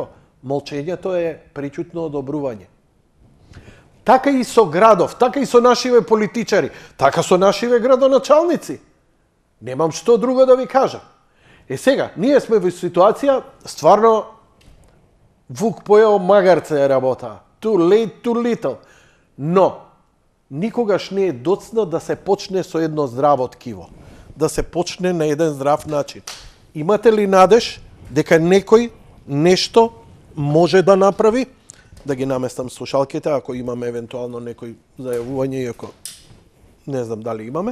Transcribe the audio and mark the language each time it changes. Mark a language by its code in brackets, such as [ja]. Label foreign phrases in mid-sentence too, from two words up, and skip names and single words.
[mk] Молчењето е причутно одобрување. Така и со градов, така и со нашиве политичари, така со нашиве градоначалници. Немам што друго да ви кажам. Сега, ние сме во ситуација, стварно, вук поел магарце е работа. [en] Too late, too little. [mk] Но, никогаш не е доцна да се почне со едно здраво ткиво. Да се почне на еден здрав начин. Имате ли надеж дека некој нешто може да направи? Да ги наместам слушалките, ако имаме евентуално некој зајавување, иако не знам дали имаме.